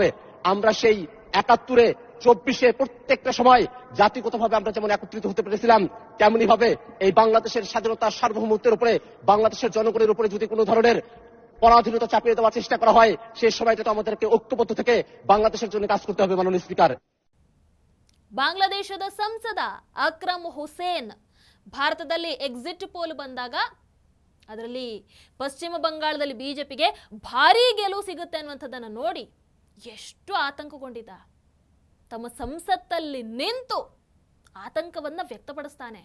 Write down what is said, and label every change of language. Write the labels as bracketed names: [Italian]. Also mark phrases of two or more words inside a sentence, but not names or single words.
[Bangla] আমরা সেই ৭১-এ ২৪-এ প্রত্যেকটা সময় জাতিগতভাবে আমরা যেমন একত্রিত হতে পেরেছিলাম, তেমনি ভাবে এই বাংলাদেশের স্বাধীনতার সার্বভৌমত্বের উপরে, বাংলাদেশের জনগণের উপরে যদি কোনো ধরনের পরাধীনতা চাপিয়ে দেওয়ার চেষ্টা করা হয় সেই সময়টা তো আমাদেরকে ঐক্যবদ্ধ থেকে বাংলাদেশের জন্য কাজ করতে হবে মাননীয় স্পিকার। [Kannada] ಬಾಂಗ್ಲಾದೇಶದ ಸಂಸದ ಅಕ್ರಮ್ ಹುಸೇನ್ ಭಾರತದಲ್ಲಿ [English] exit poll [Kannada] ಬಂದಾಗ ಅದರಲ್ಲಿ ಪಶ್ಚಿಮ ಬಂಗಾಳದಲ್ಲಿ ಬಿಜೆಪಿಗೆ ಭಾರೀ ಗೆಲುವು ಸಿಗುತ್ತೆ ಅನ್ನುವಂಥದ್ದನ್ನು ನೋಡಿ ಎಷ್ಟು ಆತಂಕಗೊಂಡಿದ್ದ. ತಮ್ಮ ಸಂಸತ್ತಲ್ಲಿ ನಿಂತು ಆತಂಕವನ್ನ ವ್ಯಕ್ತಪಡಿಸ್ತಾನೆ.